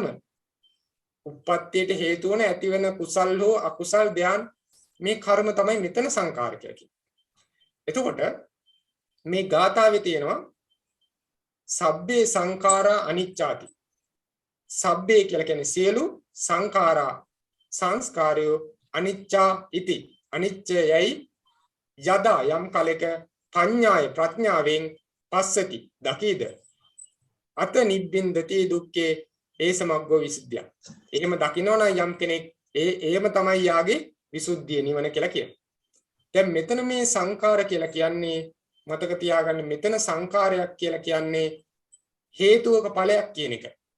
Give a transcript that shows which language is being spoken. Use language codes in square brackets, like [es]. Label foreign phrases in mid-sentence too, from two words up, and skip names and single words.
[si] උප්පත්තියට හේතු වන ඇති වෙන කුසල් හෝ අකුසල් ධාන මේ කර්ම තමයි මෙතන සංකාර කියලා කියන්නේ. එතකොට මේ ගාථාවේ තියෙනවා [pi] සබ්බේ සංඛාරා අනිච්චාති. [si] සබ්බේ කියලා කියන්නේ සියලු සංඛාරා සංස්කාරයෝ [pi] අනිච්චා ඉති. [si] අනිච්චයයි යදා යම් කලක පඤ්ඤාය ප්‍රඥාවෙන් පස්සති දකීද [pi] අත නිබ්බින්දති දුක්ඛේ [si] ඒ සමග්ගෝ විසුද්ධිය. එහෙම දකින්නවනම් යම් කෙනෙක් එහෙම තමයි යාගේ විසුද්ධිය නිවන කියලා කියනවා. දැන් මෙතන මේ සංඛාර කියලා කියන්නේ මතක තියාගන්න මෙතන සංඛාරයක් කියලා කියන්නේ හේතුවක ඵලයක් කියන එක.